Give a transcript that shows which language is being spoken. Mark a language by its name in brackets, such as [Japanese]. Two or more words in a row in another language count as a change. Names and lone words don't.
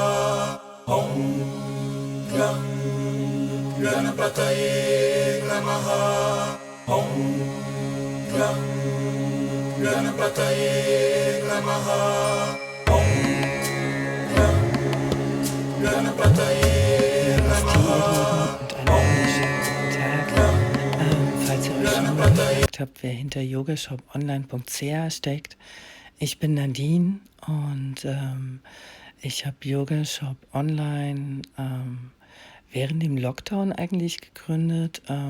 [Sanskrit] Om Gam Ganapataye Namaha. Om Gam Ganapataye Namaha. Om Gam Ganapataye Namaha. [German] Falls ihr euch schon mal gefragt habt, wer hinter yogashoponline.ch steckt, ich bin Nadine und ich habe Yogashop Online während dem Lockdown eigentlich gegründet.